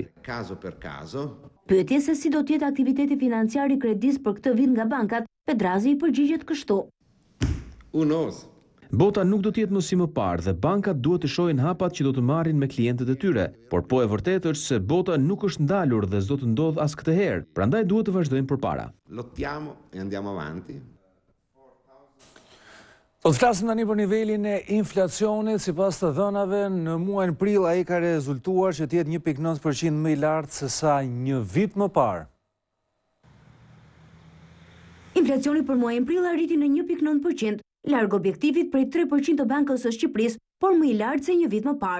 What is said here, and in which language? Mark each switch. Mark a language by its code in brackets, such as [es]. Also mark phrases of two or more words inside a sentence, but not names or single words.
[sq] Pyetje se si do të jetë aktiviteti financiar i kredisë për këtë vit nga bankat, Pedrazi i përgjigjet kështu. Bota nuk do të jetë më si më parë dhe bankat duhet të shohin hapat që do të marrin me klientët e tyre, por po e vërtetë është se bota nuk është ndalur dhe s'do të ndodh as këtë herë, prandaj duhet të vazhdojmë përpara. [it] Lottiamo e andiamo avanti. [sq] Do të flasim tani për nivelin e inflacionit. Sipas të dhënave, në muajin prill ai ka rezultuar që të jetë 1.9% më i lartë se sa një vit më parë. Inflacioni për muajin prill arriti në 1.9%, larg objektivit prej 3% të Bankës së Shqipërisë, por më i lartë se një vit më parë.